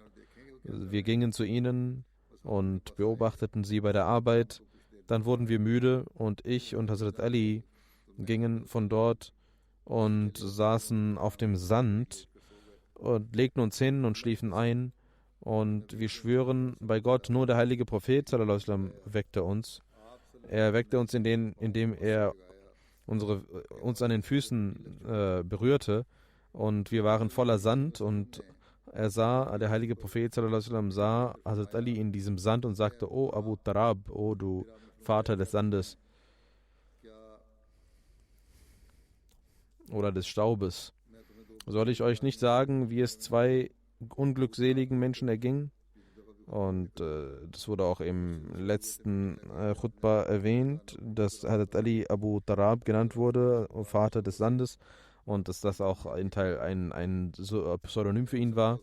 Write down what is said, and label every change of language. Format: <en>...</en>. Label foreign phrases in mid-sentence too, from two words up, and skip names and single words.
<de>Wir gingen zu ihnen und beobachteten sie bei der Arbeit. Dann wurden wir müde und ich und Hazrat Ali gingen von dort und saßen auf dem Sand und legten uns hin und schliefen ein. Und wir schwören bei Gott, nur der heilige Prophet</de> <ar>صلى الله عليه وسلم</ar> <de>weckte uns. Er weckte uns, indem er uns an den Füßen berührte und wir waren voller Sand und der heilige Prophet</de> <ar>صلى الله عليه وسلم</ar> <de>sah Hazrat Ali in diesem Sand und sagte: O Abu Tarab, o du Vater des Sandes oder des Staubes, soll ich euch nicht sagen, wie es zwei unglückseligen Menschen erging? Und das wurde auch im letzten Khutbah erwähnt, dass Hazrat Ali Abu Tarab genannt wurde, Vater des Sandes, und dass das auch ein Pseudonym für ihn war.</de>